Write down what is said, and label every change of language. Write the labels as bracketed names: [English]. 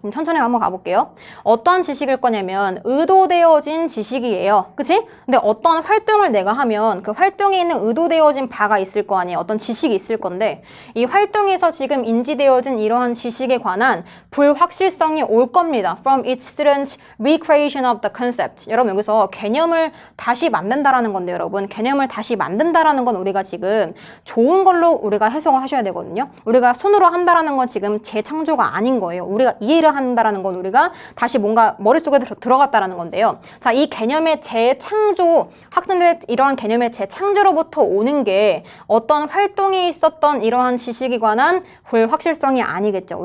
[Korean] 그럼 천천히 한번 가볼게요. 어떤 지식일 거냐면 의도되어진 지식이에요. 그치? 근데 어떤 활동을 내가 하면 그 활동에 있는 의도되어진 바가 있을 거 아니에요. 어떤 지식이 있을 건데 이 활동에서 지금 인지되어진 이러한 지식에 관한 불확실성이 올 겁니다. [English] From its students' recreation of the concept. [Korean] 여러분 여기서 개념을 다시 만든다라는 건데 여러분 개념을 다시 만든다라는 건 우리가 지금 좋은 걸로 우리가 해석을 하셔야 되거든요. 우리가 손으로 한다라는 건 지금 재창조가 아닌 거예요. 우리가 이해를 한다라는 건 우리가 다시 뭔가 머릿속에 들어갔다라는 건데요. 자, 이 개념의 재창조 학생들 이러한 개념의 재창조로부터 오는 게 어떤 활동에 있었던 이러한 지식에 관한 불확실성이 아니겠죠.